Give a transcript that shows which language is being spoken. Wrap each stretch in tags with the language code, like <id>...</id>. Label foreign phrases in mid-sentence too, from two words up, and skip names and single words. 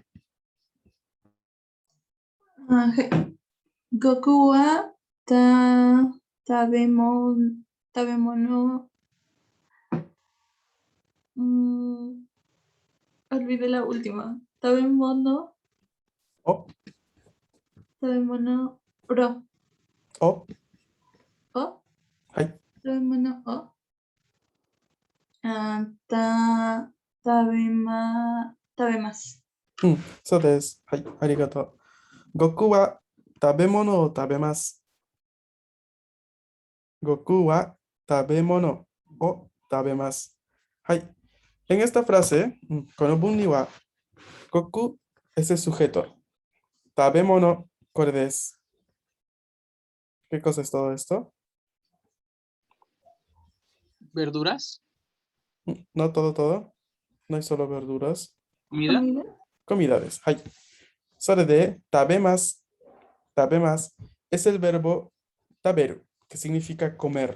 <ja>悟空は食べ物.</ja> <es>Olvidé la última.</es> <ja>Tabemono O, pro. o, O. hay. 食べ物を。食べます. そうです. はい、ありがとう。悟空は食べ物を食べます. 悟空は食べ物を食べます. Hay.</ja> <es>En esta frase,</es> <ja>この文には,</ja> <es>Goku es el sujeto.</es> <ja>食べ物、これです.</ja> <es>¿Qué cosa es todo esto? Verduras, No todo, todo. No hay solo verduras. comida. Comida.</es> <ja>Comidades. はい。それで食べます.</ja> <es>Tabemas es el verbo taberu, que significa comer.</es>